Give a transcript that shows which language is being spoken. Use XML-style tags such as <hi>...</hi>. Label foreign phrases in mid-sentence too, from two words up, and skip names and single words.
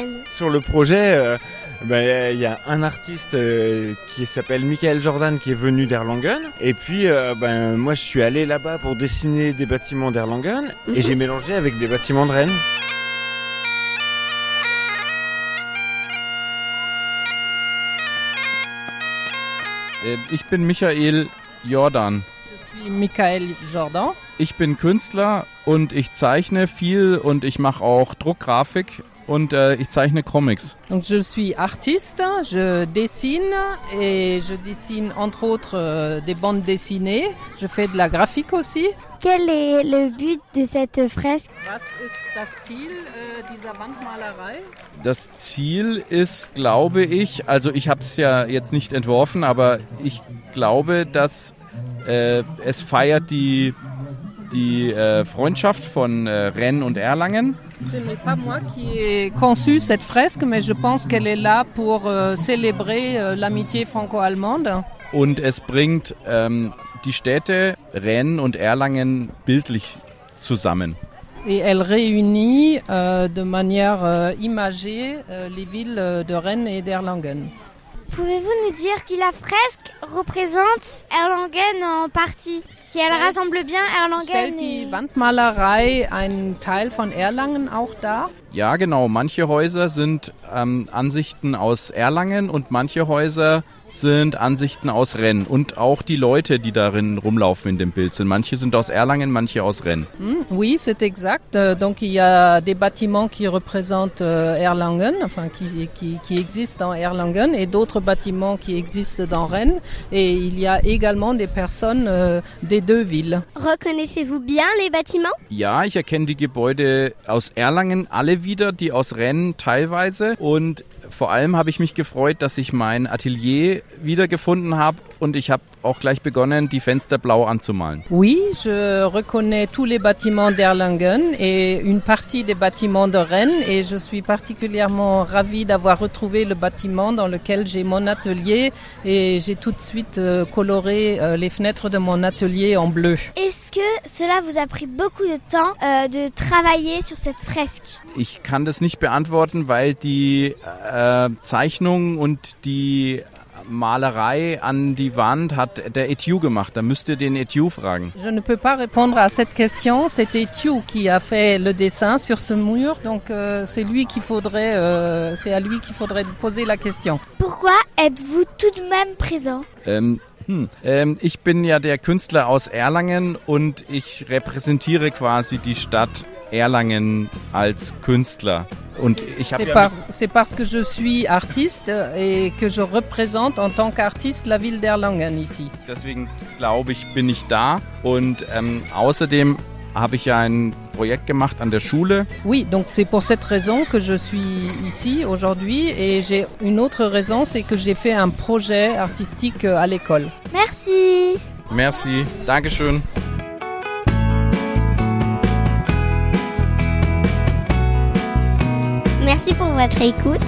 <fr>Sur le projet, y a un artiste qui s'appelle Michael Jordan qui est venu d'Erlangen et puis moi je suis allé là-bas pour dessiner des bâtiments d'Erlangen et j'ai mélangé avec des bâtiments de Rennes.</fr> <de>Ich bin Michael Jordan.</de> <fr>Je suis Michael Jordan.</fr> <de>Ich bin Künstler und ich zeichne viel und ich mache auch Druckgrafik und ich zeichne Comics.</de> <fr>Donc je suis artiste, je dessine et je dessine entre autres des bandes dessinées. Je fais de la graphique aussi. Quel est le but de cette fresque?</fr> <de>Was ist das Ziel dieser Wandmalerei? Das Ziel ist, glaube ich, also ich habe es ja jetzt nicht entworfen, aber ich glaube, dass es feiert die Freundschaft von Rennes und Erlangen.</de> <fr>Ce n'est pas moi qui ai conçu cette fresque, mais je pense qu'elle est là pour célébrer l'amitié franco-allemande.</fr> <de>Und es bringt die Städte Rennes und Erlangen bildlich zusammen.</de> <fr>Et elle réunit de manière imagée les villes de Rennes et d'Erlangen. Pouvez-vous nous dire si la fresque représente Erlangen en partie? Si elle rassemble bien Erlangen</fr> <de>Stellt die Wandmalerei einen Teil von Erlangen auch dar? Ja, genau. Manche Häuser sind Ansichten aus Erlangen und manche Häuser sind Ansichten aus Rennes. Und auch die Leute, die darin rumlaufen in dem Bild sind. Manche sind aus Erlangen, manche aus Rennes.</de> <fr>Oui, c'est exact. Donc il y a des bâtiments qui représentent Erlangen, enfin qui existent dans Erlangen, et d'autres bâtiments qui existent dans Rennes. Et il y a également des personnes des 2 villes. Reconnaissez-vous bien les bâtiments?</fr> <de>Ja, ich erkenne die Gebäude aus Erlangen alle wieder, die aus Rennes teilweise. Und vor allem habe ich mich gefreut, dass ich mein Atelier wiedergefunden habe und ich habe auch gleich begonnen, die Fenster blau anzumalen.</de> <fr>Oui, je reconnais tous les bâtiments d'Erlangen et une partie des bâtiments de Rennes et je suis particulièrement ravie d'avoir retrouvé le bâtiment dans lequel j'ai mon atelier et j'ai tout de suite coloré les fenêtres de mon atelier en bleu. Est-ce que cela vous a pris beaucoup de temps de travailler sur cette fresque?</fr> <de>Ich kann das nicht beantworten, weil die Zeichnung und die Malerei an die Wand hat der Etiou gemacht. Da müsst ihr den Etiou fragen.</de> <fr>Je ne peux pas répondre à cette question. C'est Etiou qui a fait le dessin sur ce mur. Donc c'est à lui qu'il faudrait poser la question. Pourquoi êtes-vous tout de même présent?</fr> <de>Ich bin ja der Künstler aus Erlangen und ich repräsentiere quasi die Stadt Erlangen als Künstler. Und ich</de> <fr>c'est parce que je suis artiste et que je représente en tant qu'artiste la ville d'Erlangen ici.</fr> <de>Deswegen glaube ich, bin ich da und außerdem habe ich ja ein Projekt gemacht an der Schule.</de> <fr>Oui, donc c'est pour cette raison que je suis ici aujourd'hui et j'ai une autre raison, c'est que j'ai fait un projet artistique à l'école. Merci. Merci, Dankeschön. Merci pour votre écoute.</fr>